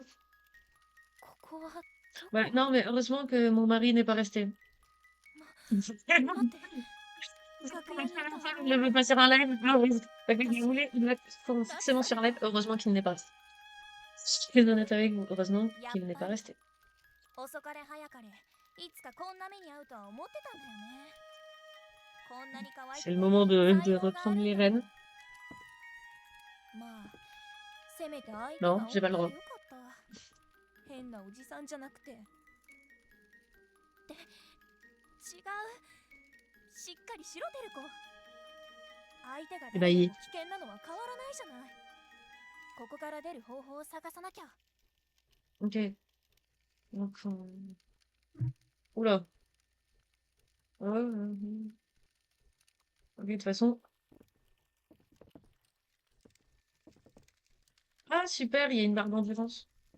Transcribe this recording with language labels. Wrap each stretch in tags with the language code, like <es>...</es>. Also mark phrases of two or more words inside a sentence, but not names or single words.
<ja>ここは</ja> <fr>Ouais, non, mais heureusement que mon mari n'est pas resté.</fr> <ja>待って。</ja> <fr>Je veux passer un live. Je voulais forcément sur live. Heureusement qu'il n'est pas resté. Je suis très honnête avec vous. Heureusement qu'il n'est pas resté.</fr> <ja>遅かれ早かれ、いつかこんな目に遭うとは思ってたんだよね。こんなに可愛く</ja> <fr>C'est</fr> <ja>て</ja> <fr>le moment de</fr> <ja>才能があ</ja> <fr>reprendre</fr> <ja>るん</ja> <fr>les</fr> <ja>だもん。</ja> <fr>rênes.</fr> <ja>まあ、せめて相手</ja> <fr>Non,</fr> <ja>が</ja> <fr>j'ai pas le</fr> <ja>女</ja> <fr>droit.</fr> <ja>でよかった。変なおじさんじゃなくて。って違う。しっかりしろてる子。相手が誰でも危険なのは変わらないじゃない。ここから出る方法を探さなきゃ。</ja> <fr>Ok. Donc, oula. Ok, de toute façon. Ah, super, il y a une barre d'endurance.</fr>